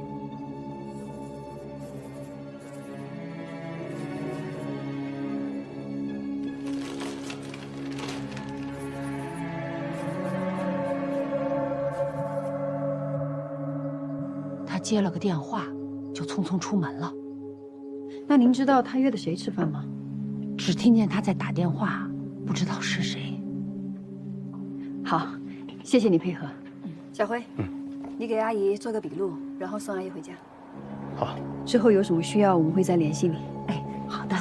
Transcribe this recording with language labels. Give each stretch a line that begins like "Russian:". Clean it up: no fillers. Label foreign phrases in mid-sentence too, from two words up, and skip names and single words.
Chinese: 他接了個電話，就匆匆出門了。那您知道他約的誰吃飯嗎？只聽見他在打電話，不知道是誰。好，謝謝你配合。小輝，你給阿姨做個筆錄，然後送阿姨回家。好。之後有什麼需要，我們會再聯繫你。哎，好的，